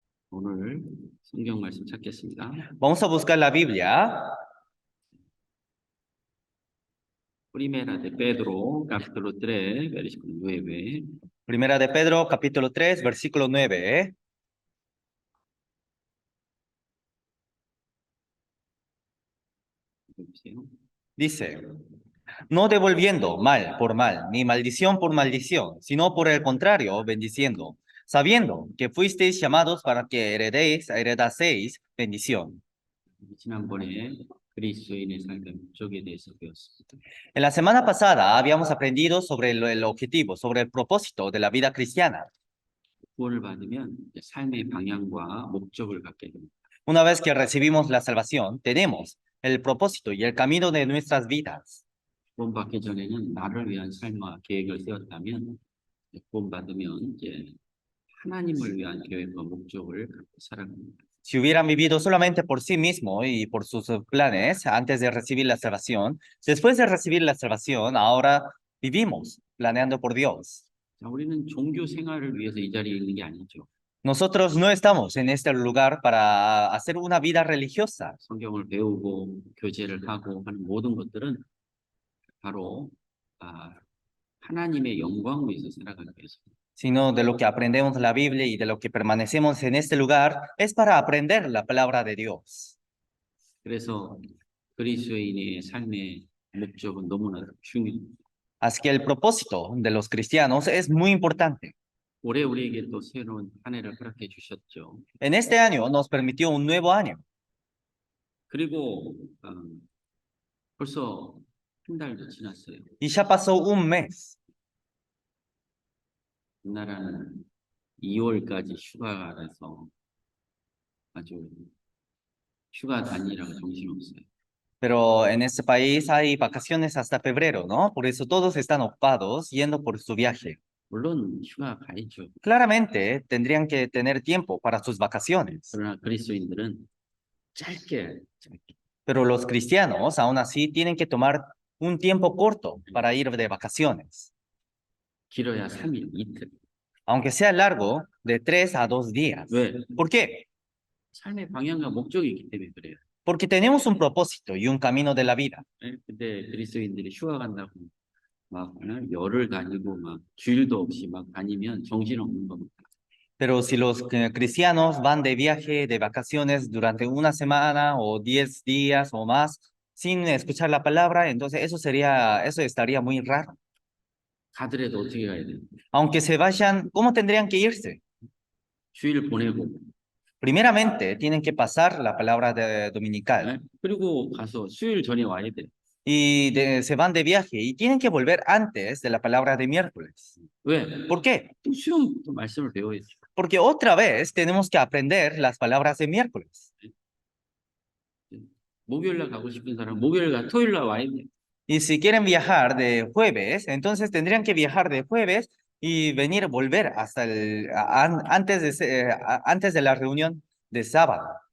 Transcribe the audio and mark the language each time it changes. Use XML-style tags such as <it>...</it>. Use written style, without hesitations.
<ko>오늘 성경 말씀 찾겠습니다.</ko> <es>Vamos a buscar la Biblia. Primera de Pedro, capítulo 3, versículo 9. Primera de Pedro, capítulo 3, versículo 9.</es> <ko>보세요.</ko> <es>Dice, no devolviendo mal por mal, ni maldición por maldición, sino por el contrario, bendiciendo, sabiendo que fuisteis llamados para que heredaseis bendición.</es> <ko>지난번에 그리스도인의 삶의 목적에 대해서 배웠습니다.</ko> <es>En la semana pasada habíamos aprendido sobre el objetivo, sobre el propósito de la vida cristiana.</es> <ko>구원을 받으면 이제 삶의 방향과 목적을 갖게 됩니다.</ko> <es>Una vez que recibimos la salvación, tenemos el propósito y el camino de nuestras vidas.</es> <ko>구원받기 전에는 나를 위한 삶과 계획을 세웠다면 구원받으면 이제 하나님을 위한 계획과 목적을 갖고 살아갑니다.</ko> <es>Si hubieran vivido solamente por sí mismo y por sus planes antes de recibir la salvación, después de recibir la salvación, ahora vivimos planeando por Dios.</es> <ko>자, 우리는 종교 생활을 위해서 이 자리에 있는 게 아니죠.</ko> <es>Nosotros no estamos en este lugar para hacer una vida religiosa,</es> <ko>성경을 배우고 교제를 하고 하는 모든 것들은 바로 하나님의 영광을 위해서 살아가기 위해서입니다.</ko> <es>sino de lo que aprendemos la Biblia y de lo que permanecemos en este lugar es para aprender la palabra de Dios.</es> <ko>그래서 그리스도인의 삶의 목적은 너무나 중요합니다.</ko> <es>Así que el propósito de los cristianos es muy importante.</es> <ko>올해 우리에게 또 새로운 한 해를 허락해 주셨죠.</ko> <es>En este año nos permitió un nuevo año.</es> <ko>그리고 벌써 한 달도 지났어요.</ko> <es>Y ya pasó un mes.</es> <ko>우리나라는 2월까지 휴가라서 아주 휴가 다니라고 정신없어요.</ko> <es>Pero en este país hay vacaciones hasta febrero, ¿no? Por eso todos están ocupados yendo por su viaje.</es> <ko>물론 휴가 가야죠.</ko> <es>Claramente tendrían que tener tiempo para sus vacaciones.</es> <ko>그러나 그리스도인들은 짧게</ko> <es>Pero los cristianos, aún así, tienen que tomar un tiempo corto para ir de vacaciones.</es> <ko>길어야 3일, 이틀.</ko> <es>Aunque sea largo, de 3 a 2 días.</es> <ko>왜?</ko> <es>¿Por qué?</es> <ko>삶의 방향과 목적이 있기 때문에 그래요.</ko> <es>Porque tenemos un propósito y un camino de la vida.</es> <ko>근데 그리스도인들이 휴가 간다고 막 열흘 다니고 막 주일도 없이 막 다니면 정신없는 겁니다.</ko> <es>Pero si los cristianos van de viaje, de vacaciones durante una semana o 10 días o más sin escuchar la palabra, entonces eso estaría muy raro.</es> <ko>가더라도 어떻게 가야 돼요?</ko> <es>Aunque se vayan, ¿cómo tendrían que irse?</es> <ko>주일 보내고</ko> <es>Primeramente, tienen que pasar la palabra dominical</es> <ko>그리고 가서 수요일 전에 와야 돼요.</ko> <es>y se van de viaje y tienen que volver antes de la palabra de miércoles.</es> <ko>왜?</ko> <es>¿Por qué?</es> <ko>또 수요일 또 말씀을 배워야죠.</ko> <es>Porque otra vez tenemos que aprender las palabras de miércoles.</es> <ko>목요일 날 가고 싶은 사람 목요일 날 토요일 날 와야 돼요.</ko> <es>Y si quieren viajar de jueves, entonces tendrían que viajar de jueves y volver hasta antes de la reunión de sábado.</es>